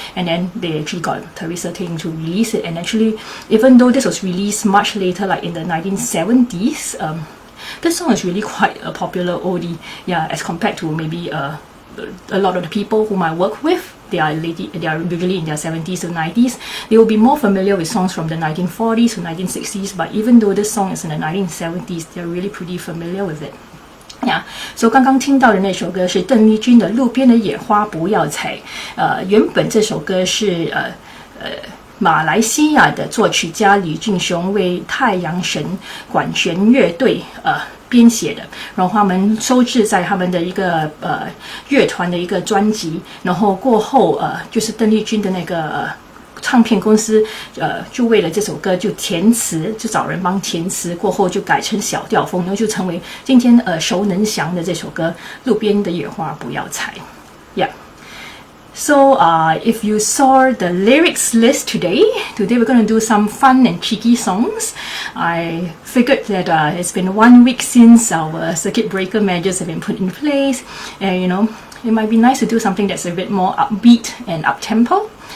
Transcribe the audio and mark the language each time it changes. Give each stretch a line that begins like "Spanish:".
English: And then they actually got Teresa Teng to release it. And actually, even though this was released much later, like in the 1970s, this song is really quite a popular oldie, yeah, as compared to maybe a lot of the people whom I work with. They are usually in their 70s to 90s. They will be more familiar with songs from the 1940s to 1960s, but even though this song is in the 1970s, they're really pretty familiar with it.
Chinese: Yeah, so 刚刚听到的那首歌是邓丽君的《路边的野花不要采》。原本这首歌是马来西亚的作曲家李俊雄为太阳神管弦乐队编写的，然后他们收制在他们的一个乐团的一个专辑，然后过后就是邓丽君的那个唱片公司就为了这首歌就填词，就找人帮填词，过后就改成小调风，然后就成为今天耳熟能详的这首歌《路边的野花不要采》。 Yeah.
English: So if you saw the lyrics list today we're going to do some fun and cheeky songs. I figured that it's been 1 week since our circuit breaker measures have been put in place, and it might be nice to do something that's a bit more upbeat and up-tempo.